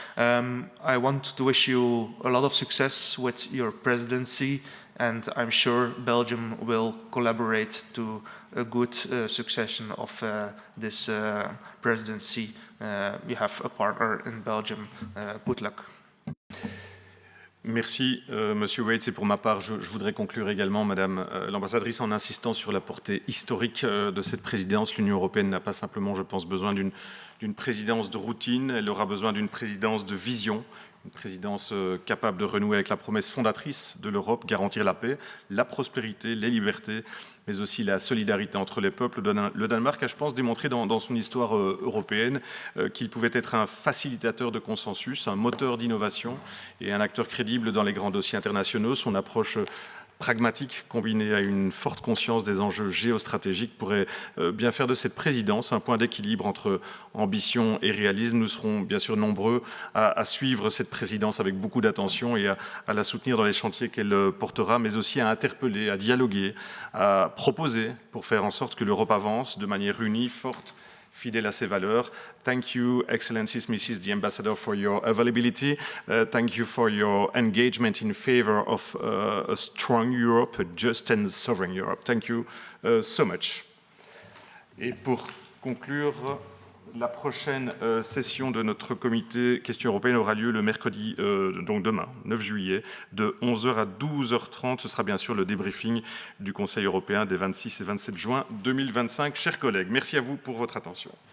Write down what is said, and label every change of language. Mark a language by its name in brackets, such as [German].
[English] I want to wish you a lot of success with your presidency, and I'm sure Belgium will collaborate to a good succession of this presidency. You have a partner in Belgium. Good luck. [French] Merci, Monsieur Waits. Et pour ma part, je voudrais conclure également, Madame l'ambassadrice, en insistant sur la portée historique de cette présidence. L'Union européenne n'a pas simplement, je pense, besoin d'une présidence de routine. Elle aura besoin d'une présidence de vision, une présidence capable de renouer avec la promesse fondatrice de l'Europe, garantir la paix, la prospérité, les libertés, mais aussi la solidarité entre les peuples. Le Danemark a, je pense, démontré dans son histoire européenne qu'il pouvait être un facilitateur de consensus, un moteur d'innovation et un acteur crédible dans les grands dossiers internationaux. Son approche pragmatique, combinée à une forte conscience des enjeux géostratégiques, pourrait bien faire de cette présidence un point d'équilibre entre ambition et réalisme. Nous serons bien sûr nombreux à suivre cette présidence avec beaucoup d'attention et à la soutenir dans les chantiers qu'elle portera, mais aussi à interpeller, à dialoguer, à proposer pour faire en sorte que l'Europe avance de manière unie, forte, fidèle à ses valeurs. [English] Thank you, Excellencies, Mrs. the Ambassador, for your availability. Thank you for your engagement in favor of a strong Europe, a just and sovereign Europe. Thank you so much. [French] Et pour conclure, la prochaine session de notre comité Questions européennes aura lieu le mercredi, donc demain, 9 juillet, de 11h à 12h30. Ce sera bien sûr le débriefing du Conseil européen des 26 et 27 juin 2025. Chers collègues, merci à vous pour votre attention.